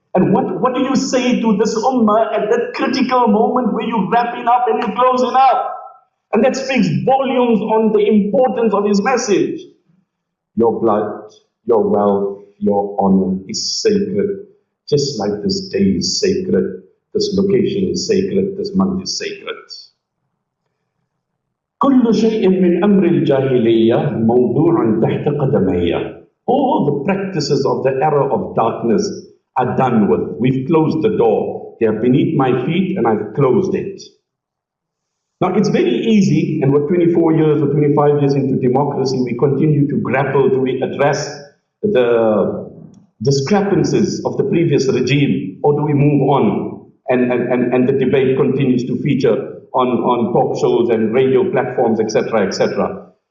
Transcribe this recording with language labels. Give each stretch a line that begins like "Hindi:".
English: And what do you say to this ummah at that critical moment where you're wrapping up and you're closing up? And that speaks volumes on the importance of his message. Your blood, your wealth, your honor is sacred. Just like this day is sacred, this location is sacred, this month is sacred.
Arabic: كل شيء من أمر الجاهلية موضوع تحت قدمي.
English: All the practices of the era of darkness are done with. We've closed the door. They are beneath my feet and I've closed it. Now it's very easy, and we're 24 years or 25 years into democracy, we continue to grapple, do we address the discrepancies of the previous regime, or do we move on and the debate continues to feature on talk shows and radio platforms, etc., etc.